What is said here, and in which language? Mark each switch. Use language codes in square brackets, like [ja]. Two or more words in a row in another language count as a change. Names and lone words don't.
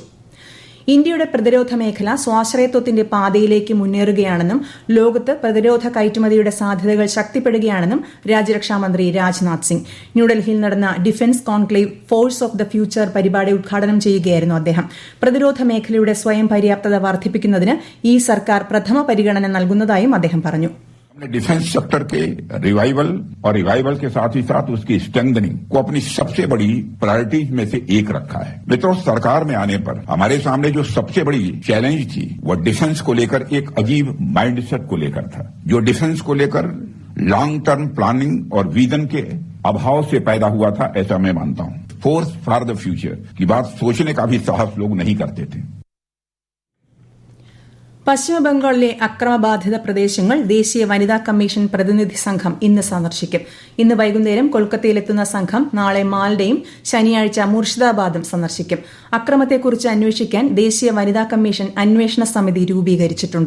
[ml] ഇന്ത്യയുടെ പ്രതിരോധ മേഖല സ്വാശ്രയത്വത്തിന്റെ പാതയിലേക്ക് മുന്നേറുകയാണെന്നും ലോകത്ത് പ്രതിരോധ കയറ്റുമതിയുടെ സാധ്യതകൾ ശക്തിപ്പെടുകയാണെന്നും രാജ്യരക്ഷാമന്ത്രി രാജ്നാഥ് സിംഗ്. ന്യൂഡൽഹിയിൽ നടന്ന ഡിഫൻസ് കോൺക്ലേവ് ഫോഴ്സ് ഓഫ് ദ ഫ്യൂച്ചർ പരിപാടി ഉദ്ഘാടനം ചെയ്യുകയായിരുന്നു അദ്ദേഹം. പ്രതിരോധ മേഖലയുടെ സ്വയം പര്യാപ്തത വർദ്ധിപ്പിക്കുന്നതിന് ഈ സർക്കാർ പ്രഥമ പരിഗണന നൽകുന്നതായും അദ്ദേഹം പറഞ്ഞു. [en] defence sector [hi] के रिवाइवल और रिवाइवल के साथ ही साथ उसकी स्ट्रेंथनिंग को अपनी सबसे बड़ी प्रायोरिटीज में से एक रखा है. मित्रों, सरकार में आने पर हमारे सामने जो सबसे बड़ी चैलेंज थी वो डिफेंस को लेकर एक अजीब माइंडसेट को लेकर था, जो डिफेंस को लेकर [en] long term planning [hi] और विजन के अभाव से पैदा हुआ था, ऐसा मैं मानता हूं. फोर्स फॉर द फ्यूचर की बात सोचने का भी साहस लोग नहीं करते थे. [ml] പശ്ചിമബംഗാളിലെ അക്രമബാധിത പ്രദേശങ്ങൾ ദേശീയ വനിതാ കമ്മീഷൻ പ്രതിനിധി സംഘം ഇന്ന് സന്ദർശിക്കും. ഇന്ന് വൈകുന്നേരം കൊൽക്കത്തയിലെത്തുന്ന സംഘം നാളെ മാൽഡയും ശനിയാഴ്ച മുർഷിദാബാദും സന്ദർശിക്കും. അക്രമത്തെക്കുറിച്ച് അന്വേഷിക്കാൻ ദേശീയ വനിതാ കമ്മീഷൻ അന്വേഷണ സമിതി രൂപീകരിച്ചിട്ടുണ്ട്.